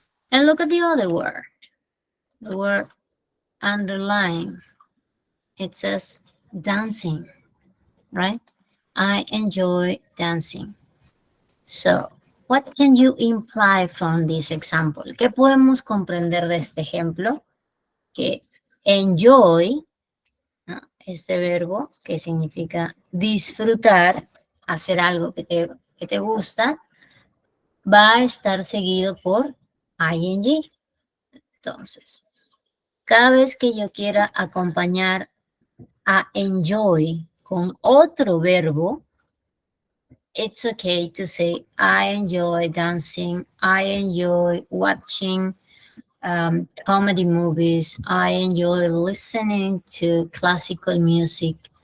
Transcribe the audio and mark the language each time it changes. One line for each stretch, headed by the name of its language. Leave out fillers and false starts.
English: And look at the other word, the word underline. It says dancing, right? I enjoy dancing. So, what can you imply from this example?
Spanish: ¿Qué podemos comprender de este ejemplo? Que enjoy, ¿no? Este verbo que significa disfrutar, hacer algo que te gusta, va a estar seguido por ing. Entonces, cada vez que yo quiera acompañar a enjoy con otro verbo,
English: it's okay to say, I enjoy dancing, I enjoy watching comedy movies, I enjoy listening to classical music.